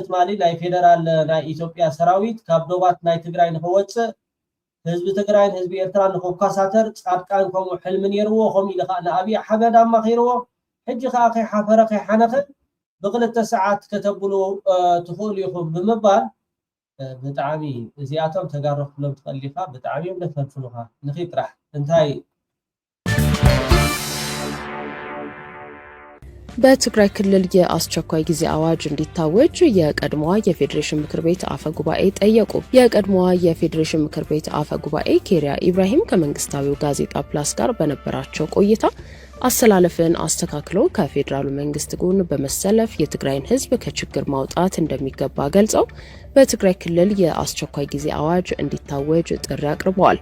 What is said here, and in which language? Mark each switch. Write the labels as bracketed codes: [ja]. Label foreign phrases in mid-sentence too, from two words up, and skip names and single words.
[ti] ማሊ ናይ ፌደራል ናይ ኢትዮጵያ ሰራዊት ካብ ዶባት ናይ ትግራይ ንኸወፅእ ህዝቢ ትግራይ ህዝቢ ኤርትራ ንኸካሳተር ጻድቃን ከምኡ ሕልምን የርዎ ከምኡ ኢሉ ከዓ ንኣብይ ኣሕመድ ኣማኺርዎ ሕጂ ከዓ ከይሓፈረ ከይሓነኸ ብክልተ ሰዓት ከተብሉ ትኽእሉ ኢኹም ብምባል ብጣዕሚ እዚኣቶም ተጋሩ ክብሎም ትኸሊኻ ብጣዕሚ እዮም ደፈልፍሉኻ ንኺጥራሕ እንታይ [am] በትግራይ ክልል የአስቸኳይ ጊዜ አዋጅ እንዲታወጅ የቀድሞዋ የፌዴሬሽን ምክር ቤት አፈ ጉባኤ ጠየቁ። የቀድሞዋ የፌዴሬሽን ምክር ቤት አፈ ጉባኤ ኬሪያ ኢብራሂም ከመንግስታዊው ጋዜጣ ፕላስ ጋር በነበራቸው ቆይታ አሰላለፍን አስተካክሎ ከፌዴራሉ መንግስት ጎን በመሰለፍ የትግራይን ህዝብ ከችግር ማውጣት እንደሚገባ ገልጸው በትግራይ ክልል የአስቸኳይ ጊዜ አዋጅ እንዲታወጅ ጥሪ አቅርበዋል።